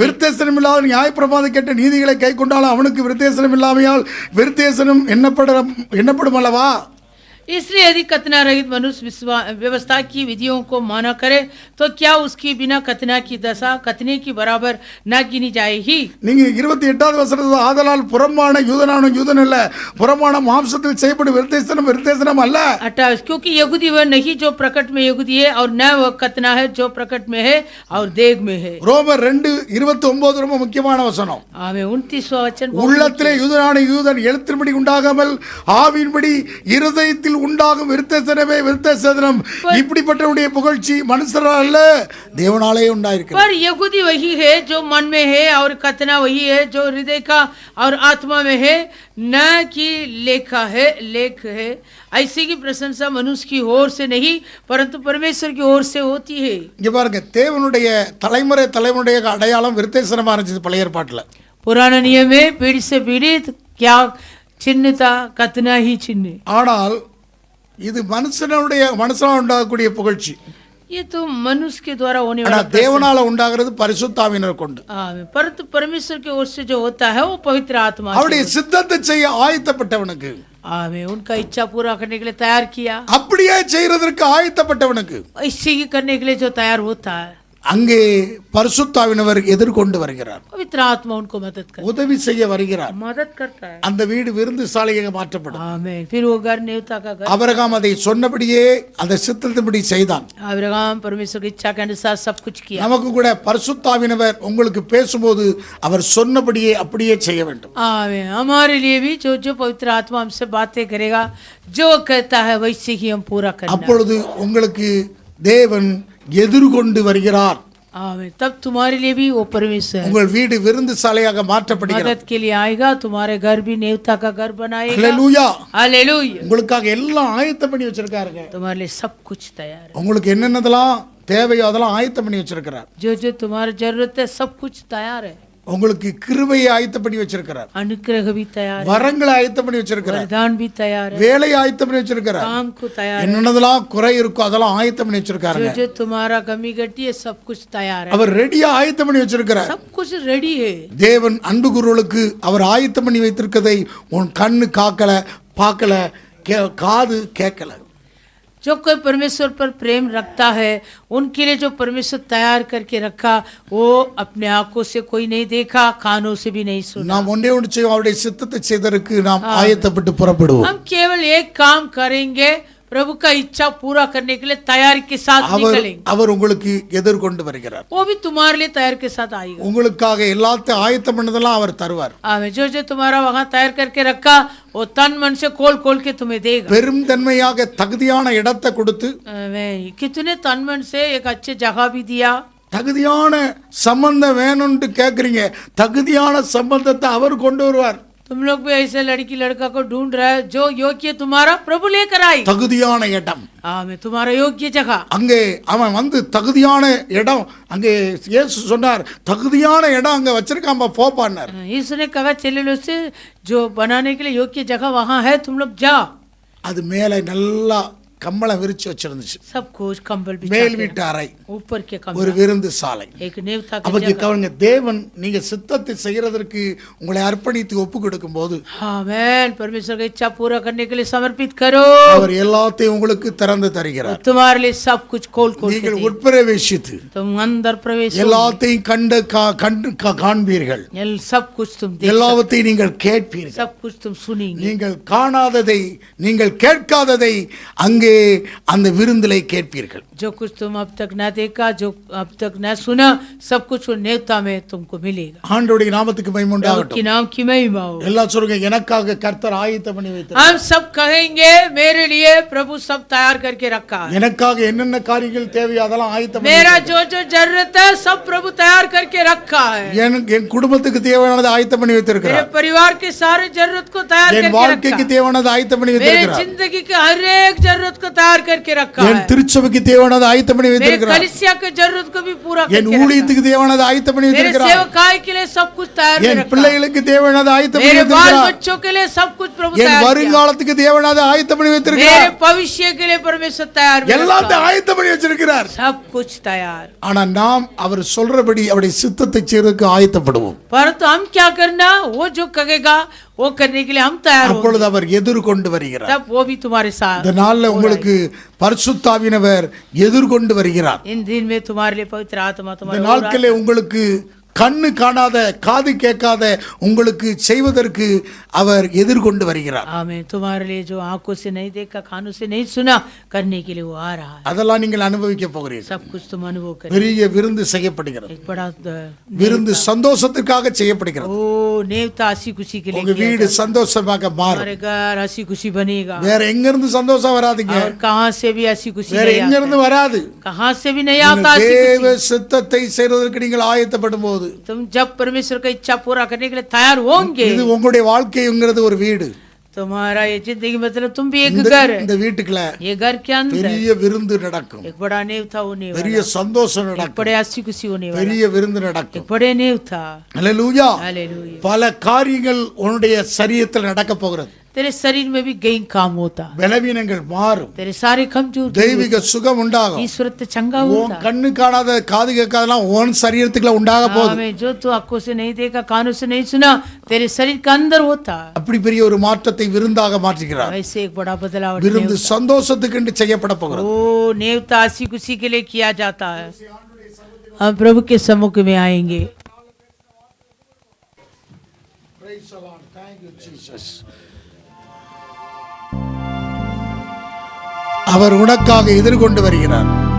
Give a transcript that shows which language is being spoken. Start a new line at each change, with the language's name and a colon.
Tamil: விருத்தசனம் இல்லாத நியாயப்பிரமாணம் கேட்ட நீதிகளை கை கொண்டாலும் அவனுக்கு விருத்தசனம் இல்லாமையால் விருத்தசனம் எண்ணப்படும் அல்லவா?
Hindi: इसलिए यदि खतना रहित मनुष्य व्यवस्था की विधियों को माना करे तो क्या उसकी बिना खतना की दशा खतने की बराबर न गिनी जाएगी?
Tamil: நீங்க 28வது வசனத்துல ஆதலால் புறம்பான யூதனான யூதன் அல்ல, புறம்பான மாம்சத்தில் செய்யப்படும் விருத்தசனம் அல்ல.
Hindi: 28 क्योंकि यहूदी वह नहीं जो प्रकट में यहूदी है और न वह खतना है जो प्रकट में है और देह में है।
Tamil: ரோமர் 2:29 ரொம்ப முக்கியமான வசனம்.
Hindi: आमें 29वां वचन।
Tamil: உள்ளத்திலே யூதனான யூதன் எழுத்தின்படி உண்டாகாமல் ஆவியின்படி இருதயத்தில் உண்டாகும் விருத்தசனமே விருத்தசனம். இப்படிப்பட்டவருடைய புகழ்ச்சி மனுஷரால் அல்ல, தேவனாலே உண்டாயிருக்கிறது.
Hindi: पर यहूदी वही है जो मन में है और खतना वही है जो हृदय का और आत्मा में है, न कि लेख है। ऐसे की प्रशंसा मनुष्य की ओर से नहीं परंतु परमेश्वर की ओर से होती है।
Tamil: இங்க பாருங்க, தேவனுடைய தலைமுறைய அடையாளம் விருத்தசனமா இருந்துச்சு பழைய ஏற்பாட்டுல.
Hindi: पुराना नियम में पीढ़ी से पीढ़ी क्या चिन्ह था? खतना ही चिन्ह।
Tamil: ஆனால் இது மனுஷனா உண்டாகக்கூடிய புகழ்ச்சி.
Hindi: ये तो मनुष्य के द्वारा होने
Tamil: ஆனா
Hindi: वाला
Tamil: தேவனால உண்டாகிறது பரிசுத்த ஆவியினர் கொண்டு.
Hindi: परंतु परमेश्वर की ओर से जो होता है वो पवित्र आत्मा।
Tamil: அவருடைய சித்தத்தை செய்ய ஆயத்தப்பட்டவனுக்கு,
Hindi: आमें उनका इच्छा पूरा करने के लिए तैयार किया।
Tamil: அப்படியே செய்யறதற்கு ஆயத்தப்பட்டவனுக்கு
Hindi: ऐसे ही करने के लिए जो तैयार होता है
Tamil: அங்கே பரிசுத்த ஆவியானவர் எதிர்கொண்டு வருகிறார்.
Hindi: पवित्र आत्मा उनको मदद करता
Tamil: உதவி செய்ய வருகிறார்.
Hindi: है, मदद करता है।
Tamil: அந்த வீடு விருந்து சாலையாக மாற்றப்படும்.
Hindi: आमें। फिर वो घर नेवता का घर।
Tamil: ஆபிரகாம் அதை சொன்னபடியே அந்த சித்தத்தின்படி செய்தான்.
Hindi: अब्राहम परमेश्वर की इच्छा के अनुसार सब कुछ किया।
Tamil: நமக்கு கூட பரிசுத்த ஆவியானவர் உங்களுக்கு பேசும்போது அவர் சொன்னபடியே அப்படியே செய்ய வேண்டும்.
Hindi: आमें। हमारे लिए भी जो जो पवित्र आत्मा हमसे बातें करेगा, जो कहता है वैसे ही हम पूरा करना।
Tamil: அப்பொழுது உங்களுக்கு தேவன் எதிர்கொண்டு வருகிறார்.
Hindi: आमें। तब तुम्हारे लिए भी वो परमेश्वर
Tamil: உங்கள் வீடு விருந்து சாலையாக மாற்றப்படுகிறது.
Hindi: मदद के लिए आएगा। तुम्हारे घर भी नेवता का घर बनाएगा।
Tamil: ஹல்லேலூயா.
Hindi: हालेलुया।
Tamil: உங்களுக்காக எல்லாம் ஆயத்தம் பண்ணி வச்சிருக்காருங்க.
Hindi: तुम्हारे लिए सब कुछ तैयार है।
Tamil: உங்களுக்கு என்னென்னதெல்லாம் தேவையோ அதெல்லாம் ஆயத்தம் பண்ணி வச்சிருக்கிறார்.
Hindi: जो जो तुम्हारी जरूरत है सब कुछ तैयार है।
Tamil: உங்களுக்கு கிருபையை ஆயத்தம் பண்ணி வச்சிருக்கிறார்.
Hindi: अनुग्रह भी तैयार है,
Tamil: வரங்களை ஆயத்தம் பண்ணி வச்சிருக்கிறார்.
Hindi: वरदान भी तैयार है,
Tamil: வேலையை ஆயத்தம் பண்ணி வச்சிருக்கிறார்.
Hindi: काम को तैयार है।
Tamil: என்னென்னதெல்லாம் குறை இருக்கோ அதெல்லாம் ஆயத்தம் பண்ணி வச்சிருக்காருங்க.
Hindi: जो जो तुम्हारा कमी घटी है सब कुछ तैयार है।
Tamil: அவர் ரெடியா ஆயத்தம் பண்ணி வச்சிருக்கிறார்.
Hindi: सब कुछ रेडी है।
Tamil: தேவன் அன்பு கூறுவர்களுக்கு அவர் ஆயத்தம் பண்ணி வைத்திருக்கதை உன் கண்ணு காக்கல, பார்க்கல, காது கேட்கல.
Hindi: जो कोई परमेश्वर पर प्रेम रखता है उनके लिए जो परमेश्वर तैयार करके रखा वो अपने आंखों से कोई नहीं देखा, कानों से भी नहीं सुना।
Tamil: நாம் ஒன்றே ஒன்று செய்வோம், அவருடைய சித்தத்தை செய்வதற்கு நாம் ஆயத்தப்பட்டு புறப்படுவோம்.
Hindi: हम केवल एक काम करेंगे, प्रभु का इच्छा पूरा करने के लिए तैयारी के साथ निकलेंगे।
Tamil: அவர் உங்களுக்கு எதிர்கொண்டு வருகிறார்.
Hindi: वो भी तुम्हारे लिए तैयारी के साथ आएगा।
Tamil: உங்களுக்காக எல்லாத்தையும் ஆயத்தம் பண்ணதெல்லாம் அவர் தருவார்.
Hindi: आमें। जो जो तुम्हारा वहाँ तैयार करके रखा वो तन मन से खोल के तुम्हें देगा।
Tamil: பெரும் தன்மையாக தகுதியான இடத்தை கொடுத்து
Hindi: आमें। कितने तन मन से एक अच्छे जगह भी दिया,
Tamil: தகுதியான சம்பந்தம் வேணும்னு கேட்குறீங்க, தகுதியான சம்பந்தத்தை அவர் கொண்டு வருவார்.
Hindi: तुम लोग भी ऐसे लड़की लड़का को ढूंढ रहे हैं जो योग्य तुम्हारा प्रभु लेकर आई।
Tamil: தகுதியான இடம்,
Hindi: आमेन, तुम्हारा योग्य जगह।
Tamil: அங்கே அவன் வந்து தகுதியான இடம், அங்கே இயேசு சொன்னார் தகுதியான இடம் அங்கே வச்சிருக்காம போப்பான்னார்.
Hindi: यीशु ने कहा चले लो से जो बनाने के लिए योग्य जगह वहाँ है, तुम लोग जाओ।
Tamil: அது மேலே நல்லா கம்பளம் விரிச்சு வச்சிருந்துச்சு.
Hindi: सब कुछ कंबल
Tamil: மேல் வீட்டு அறை,
Hindi: ऊपर के कमरा,
Tamil: ஒரு விருந்து சாலை.
Hindi: एक नेवता की
Tamil: அப்ப
Hindi: जगह।
Tamil: கவனிங்க, தேவன் நீங்க சித்தத்தை செய்யறதற்கு உங்களை அர்ப்பணித்து ஒப்பு கொடுக்கும் போது
Hindi: आमेन, परमेश्वर की इच्छा पूरा करने के लिए समर्पित करो,
Tamil: அவர் எல்லாத்தையும் உங்களுக்கு திறந்து தருகிறார்.
Hindi: तुम्हारे लिए सब कुछ खोल खोल के
Tamil: நீங்கள்
Hindi: देगा।
Tamil: உட்பிரவேசித்து
Hindi: तुम अंदर प्रवेश
Tamil: எல்லாத்தையும் கண்டு காண்பீர்கள்,
Hindi: सब कुछ तुम देख,
Tamil: எல்லாவற்றையும் நீங்கள் கேட்பீர்கள்.
Hindi: सब कुछ तुम सुनेंगे।
Tamil: நீங்கள் காணாததை, நீங்கள் கேட்காததை அங்கே அந்த விருந்திலே கேட்பீர்கள்.
Hindi: जो कुछ तुम अब तक न देखा, जो अब तक न सुना, सब कुछ वो नेवता में तुमको मिलेगा।
Tamil: ஆண்டவருடைய நாமத்துக்கு மகிமை
Hindi: प्रभु
Tamil: உண்டாகட்டும்.
Hindi: की नाम की महिमा हो।
Tamil: எல்லாம் சொல்லுங்க, எனக்காக கர்த்தர் ஆயத்தம் பண்ணி வைத்தார்.
Hindi: हम सब कहेंगे मेरे लिए प्रभु सब तैयार करके रखा है।
Tamil: எனக்காக என்னென்ன காரியங்கள் தேவையோ அதெல்லாம் ஆயத்தம் பண்ணி
Hindi: मेरा जो जो जरूरत है सब प्रभु तैयार करके रखा है।
Tamil: என் குடும்பத்துக்கு தேவையானதை ஆயத்தம் பண்ணி
Hindi: मेरे
Tamil: வைத்திருக்கிறார்.
Hindi: परिवार के सारे जरूरत को तैयार
Tamil: என்
Hindi: करके
Tamil: வாழ்க்கைக்கு
Hindi: रखा।
Tamil: தேவையானதை ஆயத்தம் பண்ணி
Hindi: मेरे
Tamil: வைத்திருக்கிறார்.
Hindi: जिंदगी के हर एक जरूरत को तैयार करके रखा
Tamil: என்
Hindi: है।
Tamil: திருச்சபைக்கு தேவையானதை ஆயத்தம் பண்ணி
Hindi: मेरे
Tamil: வைத்திருக்கிறார்.
Hindi: कलीसिया के जरूरत को भी पूरा
Tamil: என்
Hindi: करके रखा।
Tamil: ஊழியத்துக்கு தேவையானதை ஆயத்தம் பண்ணி
Hindi: मेरे
Tamil: வைத்திருக்கிறார்.
Hindi: सेवकाई के लिए सब कुछ तैयार
Tamil: என்
Hindi: रखा।
Tamil: பிள்ளைகளுக்கு தேவையானதை ஆயத்தம் பண்ணி
Hindi: मेरे बाल
Tamil: வைத்திருக்கிறார்.
Hindi: बच्चों के लिए सब कुछ प्रभु
Tamil: என்
Hindi: तैयार किया।
Tamil: வருங்காலத்துக்கு தேவையானதை ஆயத்தம் பண்ணி
Hindi: मेरे
Tamil: வைத்திருக்கிறார்.
Hindi: भविष्य के लिए परमेश्वर तैयार में रखा।
Tamil: எல்லாத்தையும் ஆயத்தம் பண்ணி வச்சிருக்கிறார்.
Hindi: सब कुछ तैयार।
Tamil: ஆனா நாம் அவர் சொல்றபடி அவருடைய சித்தத்தை செய்யறதுக்கு ஆயத்தப்படுவோம்.
Hindi: परंतु हम क्या करना, वो जो कहेगा वो करने के लिए हम तैयार हो,
Tamil: அப்பொழுது அவர் எதிர்கொண்டு வருகிறார்.
Hindi: तब वो भी तुम्हारे साथ।
Tamil: இந்த நாள்ல உங்களுக்கு பரிசுத்தாவினவர் எதிர்கொண்டு வருகிறார்.
Hindi: इन दिन में तुम्हारे लिए पवित्र आत्मा
Tamil: இந்த
Hindi: तुम्हारे
Tamil: நாட்களே உங்களுக்கு கண்ணு காணாத, காது கேட்காத உங்களுக்கு செய்வதற்கு அவர் எதிர்கொண்டு வருகிறார்.
Hindi: आमीन, तुम्हारे लिए जो आंखों से नहीं देखा, कानों से नहीं सुना, करने के लिए वो आ रहा है।
Tamil: அதெல்லாம் நீங்கள் அனுபவிக்க போகிறீர்கள்.
Hindi: सब कुछ तुम अनुभव करें।
Tamil: பெரிய விருந்து செய்யப்படுகிறது.
Hindi: एक बड़ा
Tamil: விருந்து சந்தோஷத்துக்காக செய்யப்படுகிறது.
Hindi: ओ नेवता हंसी खुशी के लिए
Tamil: உங்க
Hindi: किया
Tamil: வீடு
Hindi: जाता है।
Tamil: சந்தோஷமாக மாறும்.
Hindi: हमारे घर हंसी खुशी बनेगा।
Tamil: வேற எங்க இருந்து சந்தோஷம் வராதுங்க.
Hindi: और कहाँ से भी हंसी खुशी
Tamil: வேற
Hindi: नहीं
Tamil: எங்க
Hindi: आता।
Tamil: இருந்து வராது.
Hindi: कहाँ से भी नहीं आता हंसी
Tamil: தேவ
Hindi: खुशी।
Tamil: சித்தத்தை செய்வதற்கு நீங்கள் ஆயத்தப்படும் போது
Hindi: तुम जब परमेश्वर का इच्छा पूरा करने के लिए तैयार होंगे,
Tamil: இது உங்களுடைய வாழ்க்கைங்கிறது ஒரு வீடு.
Hindi: तुम्हारा ये जिंदगी मतलब तुम भी एक
Tamil: இந்த
Hindi: घर है।
Tamil: இந்த வீட்டுக்குள்ள
Hindi: ये घर के अंदर
Tamil: பெரிய விருந்து நடக்கும்.
Hindi: एक बड़ा नेवता होने वाला,
Tamil: பெரிய சந்தோஷம்
Hindi: एक
Tamil: நடக்கும்.
Hindi: बड़े हंसी खुशी होने वाला,
Tamil: பெரிய விருந்து நடக்கும்.
Hindi: एक बड़े नेवता।
Tamil: அல்லேலூயா.
Hindi: हालेलुया।
Tamil: பல காரியங்கள் உன்னுடைய சரீரத்தில் நடக்க போகிறது.
Hindi: तेरे शरीर में भी कई काम होता,
Tamil: பலவீனங்கள் மாறும்.
Hindi: तेरे सारे कमजोर
Tamil: தெய்வீக சுகம் உண்டாகும்.
Hindi: ईश्वर ते चंगा
Tamil: உன்
Hindi: होता।
Tamil: கண்ணு காணாத, காது கேட்காதெல்லாம் உன் சரீரத்துக்குள்ள உண்டாக போகுது.
Hindi: आमीन, जो तू आंखों से नहीं देखा, कानों से नहीं सुना, तेरे शरीर के अंदर होता।
Tamil: அப்படி பெரிய ஒரு மாற்றத்தை விருந்தாக மாற்றுகிறார்.
Hindi: वैसे एक बड़ा बदलाव
Tamil: விருந்து சந்தோஷத்துக்கு செய்யப்பட போகிறது.
Hindi: ओ नेवता हंसी खुशी के लिए किया जाता है। हम प्रभु के सम्मुख में आएंगे।
Tamil: அவர் உனக்காக எதிர்கொண்டு வருகிறார்.